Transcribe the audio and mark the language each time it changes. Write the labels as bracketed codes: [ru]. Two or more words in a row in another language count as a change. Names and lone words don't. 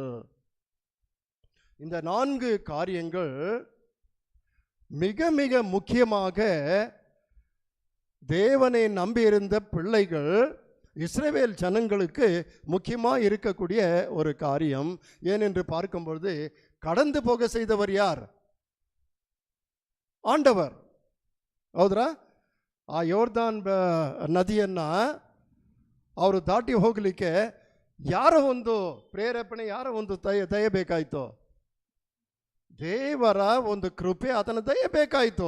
[ta] இந்த 4 காரியங்கள் மிக மிக முக்கியமாக தேவனை நம்பியிருந்த பிள்ளைகள், இஸ்ரவேல் ஜனங்களுக்கு முக்கியமாக இருக்கக்கூடிய ஒரு காரியம். ஏனென்று பார்க்கும்பொழுது, கடந்து போக செய்தவர் யார்? [kn] ಆಂಡವರ್. ಹೌದ್ರಾ? ಆ ಯೋರ್ದಾನ್ ನದಿಯನ್ನು ಅವರು ದಾಟಿ ಹೋಗಲಿಕ್ಕೆ ಯಾರ ಒಂದು ಪ್ರೇರೇಪಣೆ, ಯಾರ ಒಂದು ದಯೆ ಬೇಕಾಯಿತು? ದೇವರ ಒಂದು ಕೃಪೆ, ಅದನ್ನು ದಯೆ ಬೇಕಾಯಿತು.